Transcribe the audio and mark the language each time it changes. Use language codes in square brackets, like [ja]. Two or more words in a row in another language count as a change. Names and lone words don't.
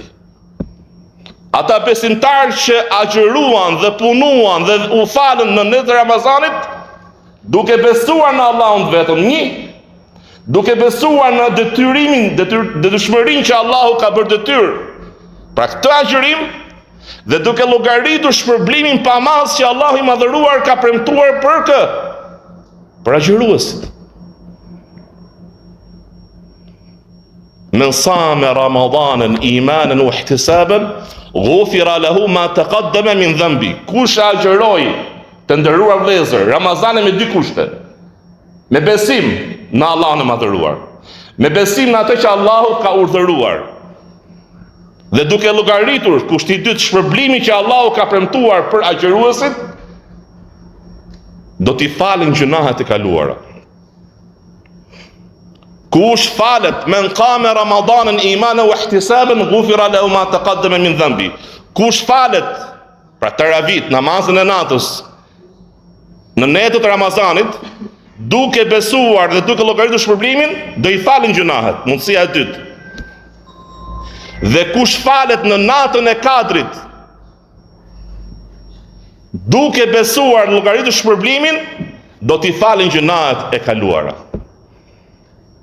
[sq] Ata besimtar që agjëruan dhe punuan dhe u falën në netën e Ramazanit, duke besuar në Allahun vetëm një, duke besuar në detyrimin, detyrshmërinë që Allahu ka bërë detyrë pra këtë agjërim, dhe duke llogaritur shpërblimin pamaz që Allahu i madhëruar ka premtuar për agjëruesit. [ar] من صام رمضان إيمانا واحتسابا غفر له ما تقدم من ذنبه. [sq] Kush agjëroi, të nderuar vëllezër, Ramazanin me dy kushte. Me besim në Allahun e madhëruar, me besim në atë që Allahu ka urdhëruar, dhe duke llogaritur kushti i dytë shpërblimi që Allahu ka premtuar për agjëruesit, do t'i falin gjunahet e kaluara. Kush falet [ar] من قام رمضان إيمانا واحتسابا غفر له ما تقدم من ذنبه. [sq] Kush falet pra taravit, namazën e natës në netët e Ramazanit, duke besuar dhe duke llogaritur shpërblimin, do i falin gjunahet, mundësia e dytë. Dhe kush falet në natën e Kadrit, duke besuar dhe llogaritur shpërblimin, do t'i falin gjunahet e kaluara.